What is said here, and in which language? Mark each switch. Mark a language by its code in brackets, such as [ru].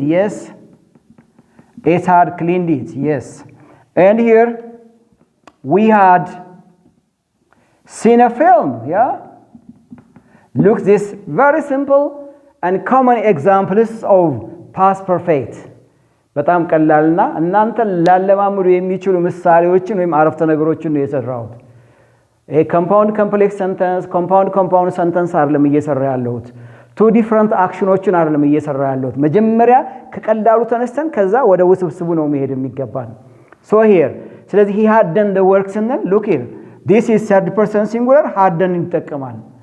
[en] Yes, it had cleaned it. Yes, and here we had seen a film. Yeah, look, this very simple and common examples of past perfect. [am] በጣም ቀላልና እናንተ ላለማምሩ የሚችሉ ምሳሌዎችን ወይም አረፍተ ነገሮችን ነው የሰራሁት። ኮምፓውንድ ኮምፕሌክስ ሰንተንስ ኮምፓውንድ ሰንተንስ አይደለም እየሰራ ያለሁት ቱ ዲፈረንት አክሽኖችን አይደለም እየሰራ ያለሁት መጀመሪያ ከቀላሉ ተነስተን ከዛ ወደ ውስብስቡ ነው መሄድ የሚገባን so here ስለዚህ [en] he had done the work [am] ስንል [en] look here this is third person singular had done [am] ይጠቀማል